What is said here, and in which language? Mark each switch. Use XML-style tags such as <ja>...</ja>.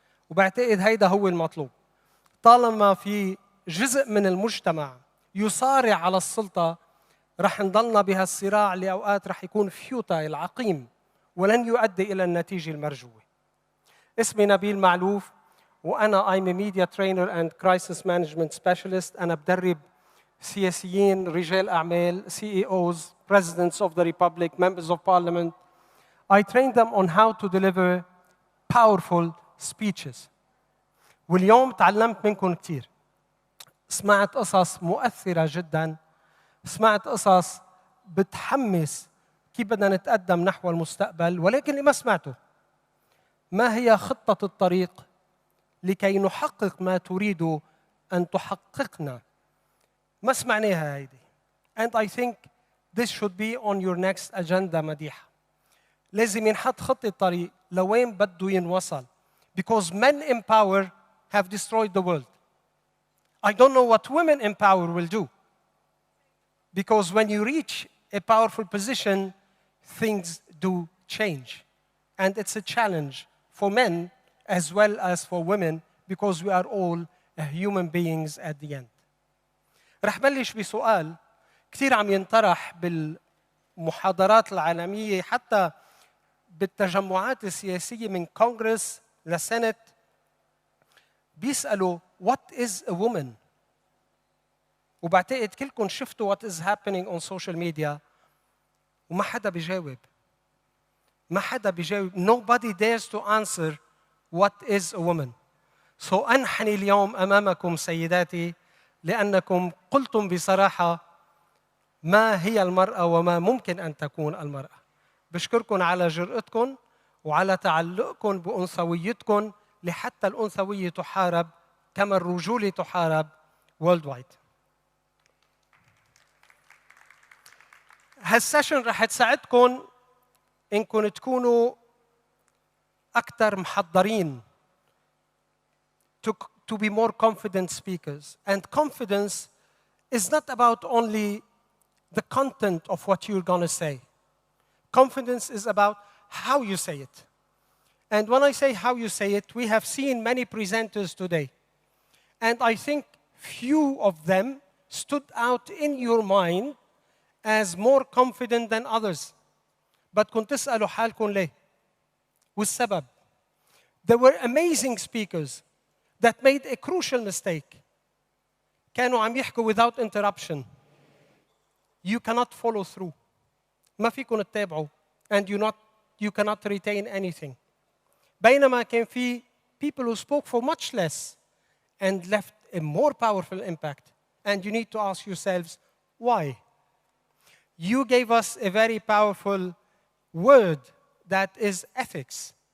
<ar>وبعتقد هيدا هو المطلوب. طالما في جزء من المجتمع يصارع على السلطة رح نضلنا بهالصراع اللي أوقات رح يكون فيوتايل عقيم ولن يؤدي إلى النتيجة المرجوة. اسمي نبيل معلوف وأنا</ar> <en>I'm a media trainer and crisis management specialist.</en> <ar>أنا بدرب سياسيين رجال أعمال</ar> <en>CEOs, presidents of the republic, members of parliament. I train them on how to deliver powerful speeches.</en> <ar>واليوم تعلمت منكم كتير. سمعت قصص مؤثرة جداً. سمعت قصص بتحمس كيف بدنا نتقدم نحو المستقبل، ولكن اللي ما سمعته ما هي خطة الطريق لكي نحقق ما تريد أن تحققنا. ما سمعناها هيدي.</ar> <en>And I think this should be on your next agenda مديحة.</en> <ar>لازم ينحط خطة طريق لوين بده ينوصل.</ar> <en>Because men in power have destroyed the world. I don't know what women in power will do. Because when you reach a powerful position, things do change. And it's a challenge for men as well as for women because we are all human beings at the end.</en> <ar>رح بلش بسؤال كثير عم ينطرح بالمحاضرات العالمية حتى بالتجمعات السياسية من كونغرس لسنت بيسألوا</ar> <en>what is a woman؟</en> <ar>وبعتقد كلكم شفتوا</ar> <en>what is happening on social media</en> <ar>وما حدا بيجاوب. ما حدا بيجاوب.</ar> <en>Nobody dares to answer what is a woman.</en> <ar>So أنحني اليوم أمامكم سيداتي لأنكم قلتم بصراحة ما هي المرأة وما ممكن أن تكون المرأة. بشكركم على جرأتكم وعلى تعلقكم بأنثويتكم لحتى الأنثوية تحارب كما الرجولة تحارب worldwide. هالسيشن رح تساعدكم إنكم تكونوا أكثر محضرين</ar> <en>to be more confident speakers. And confidence is not about only the content of what you're going to say. Confidence is about how you say it. And when I say how you say it, we have seen many presenters today. And I think few of them stood out in your mind as more confident than others.</en> <ar>بدكم تسألوا حالكم ليه؟ والسبب.</ar> <en>There were amazing speakers that made a crucial mistake.</en> <ar>كانوا عم يحكوا</ar> <en>without interruption. You cannot follow through.</en> <ar>ما فيكم تتابعوا</ar> <en>and you cannot retain anything.</en> <ar>بينما كان في</ar> <en>people who spoke for much less and left a more powerful impact. And you need to ask yourselves, why? You gave us a very powerful word that is ethics.</en>